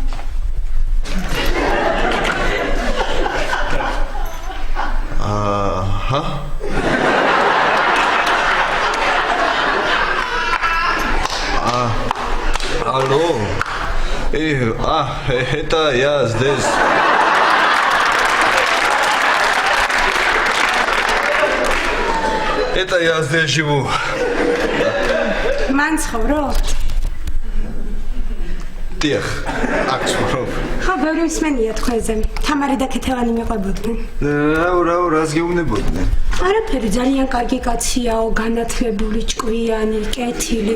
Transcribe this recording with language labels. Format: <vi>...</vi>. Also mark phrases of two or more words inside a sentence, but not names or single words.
<ru>Алло. Это я здесь. Это я здесь живу.</ru> <ka>მან ცხოვრობ? დიახ, აქ ცხოვრობ. ხო, ბევრი მსმენია თქვენზე. თამარი და ქეთევანი მიყვებოდნენ. რას გეუბნებოდნენ? არაფერი, ძალიან კარგი კაციაო, განათლებული, ჭკვიანი, კეთილი.</ka>